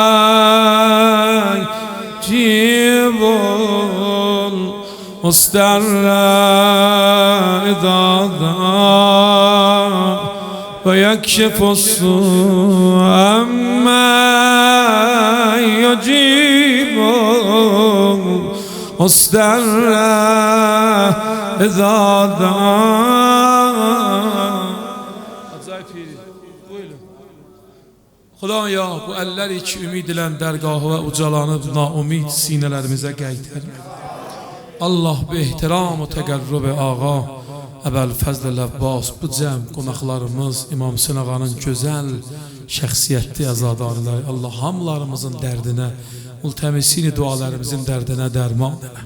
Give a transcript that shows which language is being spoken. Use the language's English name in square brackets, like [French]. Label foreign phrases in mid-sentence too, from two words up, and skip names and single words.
[Arabic] يجيب المضطر إذا دعا ويكشف السوء أما يجيب المضطر إذا دعا. [Azerbaijani] Xudaya bu əllər ki ümid ilən dərgahı və ucalanıb naumid sinələrimizə qaytar. Allah [Persian] به احترام [Azerbaijani] və təqərrüb ağa Əbəlfəzl Əbbas bu cəm qonaqlarımız İmam Hüseyn ağanın gözəl şəxsiyyətli əzadarları Allah hamılarımızın dərdinə multəmisini dualarımızın dərdinə dərman elə.